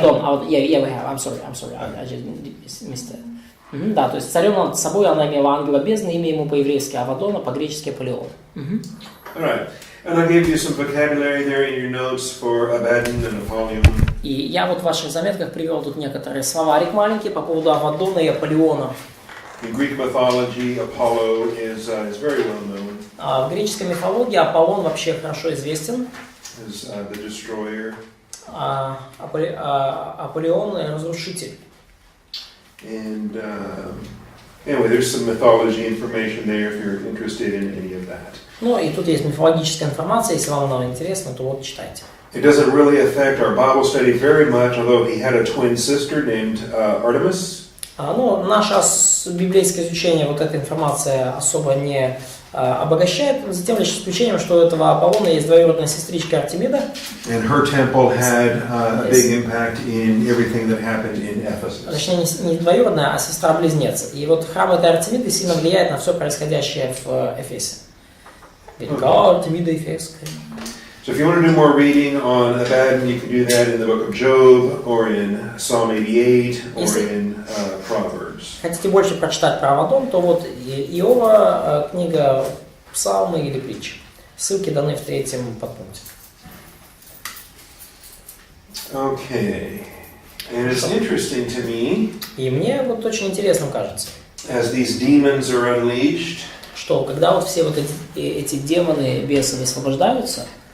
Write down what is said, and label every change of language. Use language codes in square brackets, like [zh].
[en] Авадон, we have. I'm sorry, I just missed it. [ru] Да, то есть царем над собой она имела ангела бездны, имя ему по-еврейски Авадона, по-гречески Аполлион. [en] All right, and I gave you some vocabulary there in your notes for Abaddon and Apollyon. [ru] И я вот в ваших заметках привел тут некоторые словарик маленький по поводу Авадона и Аполлиона. [en] In Greek mythology, Apollo is very well known. [ru] В греческой мифологии Аполлон вообще хорошо известен. [en] As the destroyer. [ru] Аполлион – разрушитель. [en] And anyway, there's some mythology information there if you're interested in any of that. [ru] Ну и тут есть мифологическая информация, если вам она интересна, то вот читайте. [en] It doesn't really affect our Bible study very much, although he had a twin sister named Artemis. [ru] Ну, наше библейское изучение, вот эта информация особо не обогащает, затем лишь исключением, что у этого Аполлона есть двоюродная сестричка Артемида. [en] And her temple had a big impact in everything that happened in Ephesus. [ru] Точнее, не двоюродная, а сестра-близнец. И вот храм этой Артемиды сильно влияет на все происходящее в Эфесе. Артемида Эфесская. [en] So if you want to do more reading on Abaddon, you can do that in the book of Job, or in Psalm 88, or in Proverbs. [ru] Хотите больше прочитать про Авадон, то вот Иова, книга Псалмы или Притчи. Ссылки даны в 3-м подпункте. [en] Okay, and it's interesting to me. [ru] И мне вот очень интересным кажется. [en] As these demons are unleashed. [ru] что когда вот все вот эти демоны, бесы высвобождаются,